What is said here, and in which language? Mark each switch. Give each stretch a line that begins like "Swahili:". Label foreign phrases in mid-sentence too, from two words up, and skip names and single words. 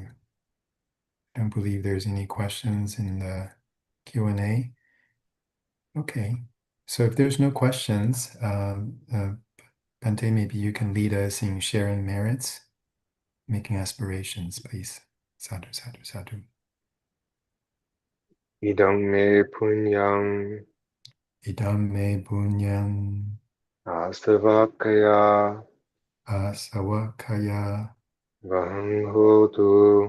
English: I don't believe there's any questions in the Q&A. Okay, so if there's no questions, Bhante, maybe you can lead us in sharing merits, making aspirations, please.
Pali: Sadhu, sadhu, sadhu. Idam me punyam Idam me bunyam asavakaya asawakaya vahang hotu.